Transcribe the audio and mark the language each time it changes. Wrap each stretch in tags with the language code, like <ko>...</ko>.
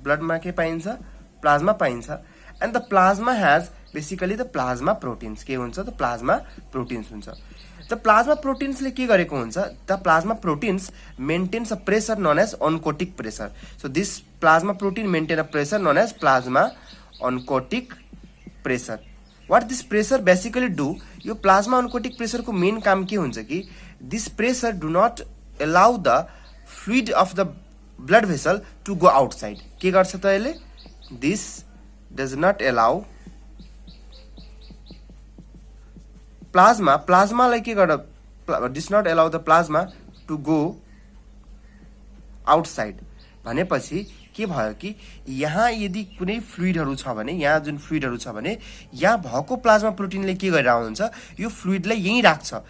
<ne>ब्लडमा के पाइन्छ प्लाज्मा पाइन्छ</ne> <en>And the plasma has basically the plasma proteins.</en> <ne>के हुन्छ त प्लाज्मा प्रोटिन्स हुन्छ। द प्लाज्मा प्रोटिन्सले के गरेको हुन्छ</ne> <en>The plasma proteins maintains a pressure known as oncotic pressure. So this plasma protein maintain a pressure known as plasma oncotic pressure. What this pressure basically do</en> <ne>यो plasma ओन्कोटिक प्रेसरको main काम के हुन्छ कि</ne> <en>This pressure do not allow the fluid of the blood vessel to go outside।</en> <ne>के गर्छ त यसले this does not allow plasmaलाई के गर्छ</ne> <en>does not allow the plasma to go outside</en> <ne>भनेपछि के भयो कि यहाँ यदि कुनै फ्लुइडहरू छ भने यहाँ जुन फ्लुइडहरू छ भने यहाँ भएको प्लाज्मा प्रोटिनले के गरिरहेको हुन्छ यो फ्लुइडलाई यहीँ राख्छ।</ne>